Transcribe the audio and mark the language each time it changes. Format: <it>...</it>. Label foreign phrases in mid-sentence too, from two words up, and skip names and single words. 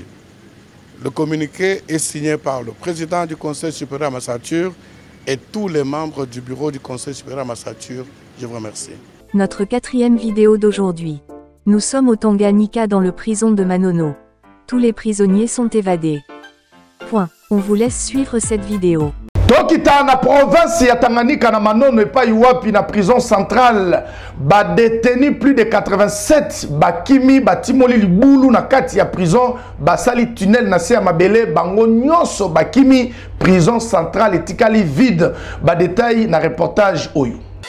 <fr>Le communiqué est signé par le président du Conseil supérieur à magistrature et tous les membres du bureau du Conseil supérieur à magistrature. Je vous remercie. Notre 4e vidéo d'aujourd'hui. Nous sommes au Tanganyika dans le prison de Manono. Tous les prisonniers sont évadés. Point. On vous laisse suivre cette vidéo.</fr> <ln>Tokita na province ya Tanganyika na Manono epai wapi na</ln> <fr>prison centrale</fr> <ln>ba</ln> <fr>détenu plus de 87</fr> <ln>bakimi batimoli libulu na kati ya prison basali tunnel na se ya mabele bango nyonso bakimi</ln> <fr>prison centrale</fr> <ln>etikali vide ba détail na reportage oyo.</ln>